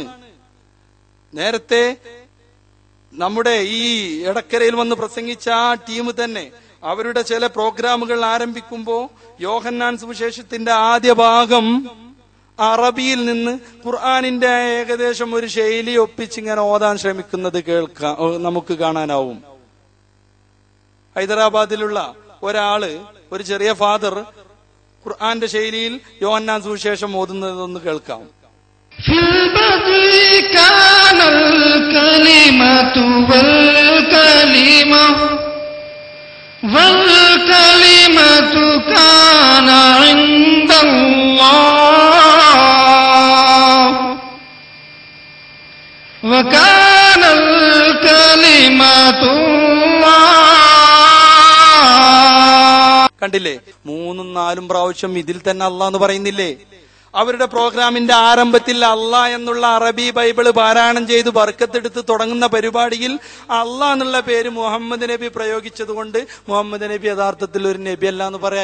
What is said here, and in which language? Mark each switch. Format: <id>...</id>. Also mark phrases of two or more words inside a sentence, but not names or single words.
<ml>നേരത്തെ നമ്മുടെ ഈ എടക്കരയിൽ വന്ന് പ്രസംഗിച്ച ആ ടീം തന്നെ അവരുടെ ചില പ്രോഗ്രാമുകൾ ആരംഭിക്കുമ്പോ യോഹന്നാൻ സുവിശേഷത്തിന്റെ ആദ്യ ഭാഗം അറബിയിൽ നിന്ന് ഖുർആനിന്റെ ഏകദേശം ഒരു ശൈലി ഒപ്പിച്ചിങ്ങനെ ഓതാൻ ശ്രമിക്കുന്നത് നമുക്ക് കാണാനാവും. ഹൈദരാബാദിലുള്ള ഒരാള്, ഒരു ചെറിയ ഫാദർ, ഖുർആന്റെ ശൈലിയിൽ യോഹന്നാൻ സുവിശേഷം ഓതുന്നതൊന്ന് കേൾക്കാം.</ml> <ar>والكلمة كان عند الله وكان الكلمة الله.</ar> <ml>കണ്ടില്ലേ, 3ഉം 4ഉം പ്രാവശ്യം ഇതിൽ തന്നെ അല്ലാഹ് എന്ന് പറയുന്നില്ലേ? അവരുടെ പ്രോഗ്രാമിന്റെ ആരംഭത്തിൽ അള്ളാഹ് എന്നുള്ള അറബി ബൈബിള് പാരായണം ചെയ്ത് ബർക്കത്തെടുത്ത് തുടങ്ങുന്ന പരിപാടിയിൽ അള്ളാഹ് എന്നുള്ള പേര് മുഹമ്മദ് നബി പ്രയോഗിച്ചത് കൊണ്ട് മുഹമ്മദ് നബി യഥാർത്ഥത്തിൽ ഒരു നബി അല്ല എന്ന് പറയാ.</ml>